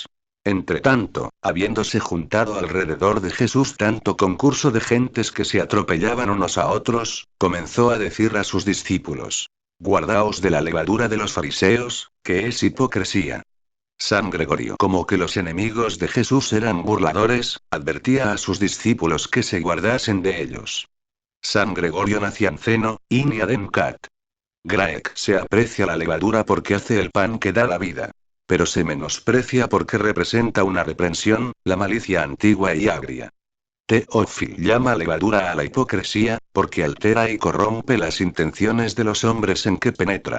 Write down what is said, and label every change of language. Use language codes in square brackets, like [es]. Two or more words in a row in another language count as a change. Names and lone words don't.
[es] Entretanto, habiéndose juntado alrededor de Jesús tanto concurso de gentes que se atropellaban unos a otros, comenzó a decir a sus discípulos: Guardaos de la levadura de los fariseos, que es hipocresía. San Gregorio, como que los enemigos de Jesús eran burladores, advertía a sus discípulos que se guardasen de ellos. San Gregorio Nacianceno, [la] in adem cat. [es] Graec. Se aprecia la levadura porque hace el pan que da la vida. Pero se menosprecia porque representa una reprensión, la malicia antigua y agria. Teófilo llama levadura a la hipocresía, porque altera y corrompe las intenciones de los hombres en que penetra.